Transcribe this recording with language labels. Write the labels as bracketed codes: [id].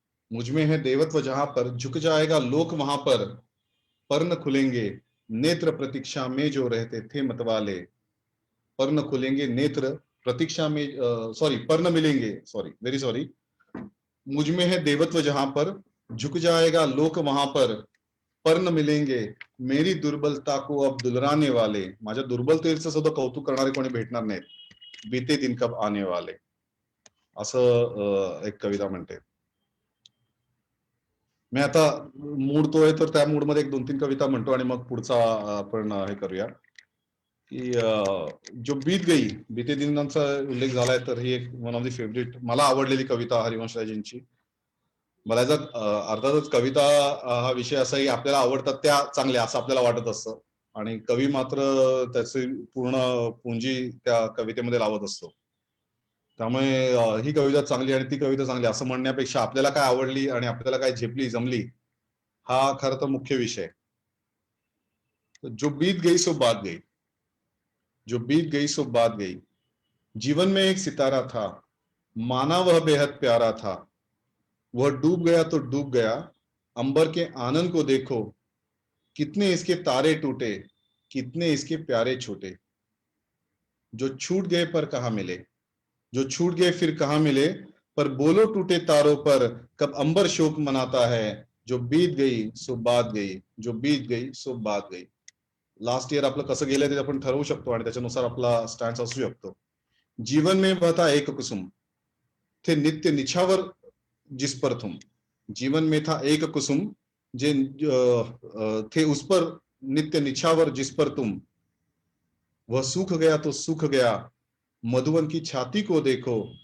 [hi] मुझ में है देवत्व जहां पर, झुक जाएगा लोक वहां पर न खुलेंगे नेत्र प्रतीक्षा में जो रहते थे मतवाले. पर न खुलेंगे नेत्र प्रतीक्षा में, सॉरी, पर न मिलेंगे, [en] Sorry very sorry. [hi] मुझ में है देवत्व जहां पर, झुक जाएगा लोक वहां पर न मिलेंगे मेरी दुर्बलता को अब दुलराने वाले. [mr] माझ्या दुर्बलतेचं सुद्धा कौतुक करणारे कोणी भेटणार नाहीत, [hi] बीते दिन कब आने वाले, [mr] असं एक कविता म्हणते. मी आता मूड तो आहे तर त्या मूड मध्ये एक दोन तीन कविता म्हणतो आणि मग पुढचा आपण हे करूया की जो बीत गई, बीते दिनांचा उल्लेख झालाय तर ही एक [en] one of the favourite [mr] मला आवडलेली कविता हरिवंशराजेंची. बऱ्याचदा अर्थातच कविता हा विषय असा की आपल्याला आवडतात त्या चांगल्या असं आपल्याला वाटत असतं आणि कवी मात्र त्याची पूर्ण पुंजी त्या कवितेमध्ये लावत असतो. त्यामुळे ही कविता चांगली आणि ती कविता चांगली असं म्हणण्यापेक्षा आपल्याला काय आवडली आणि आपल्याला काय झेपली जमली हा खरं तर मुख्य विषय. [hi] जो बीत गई सो बात गई, जो बीत गई सो बात गई. जीवन में एक सितारा था, माना वह बेहद प्यारा था. वह डूब गया तो डूब गया, अंबर के आनंद को देखो. कितने इसके तारे टूटे, कितने इसके प्यारे छूटे. जो छूट गए पर कहाँ मिले, जो छूट गए फिर कहाँ मिले. पर बोलो टूटे तारों पर कब अंबर शोक मनाता है. जो बीत गई सो बात गई, जो बीत गई सो बात गई. [mr] लास्ट इयर आपलं कसं गेलंय ते आपण ठरवू शकतो आणि त्याच्यानुसार आपला स्टॅन्स असू शकतो. [hi] जीवन में बहता एक कुसुम, थे नित्य निछावर जिस पर तुम. जीवन में था एक कुसुम, जे थे उस पर नित्य निछावर जिस पर तुम. वह सूख गया तो सूख गया, मधुवन की छाती को देखो.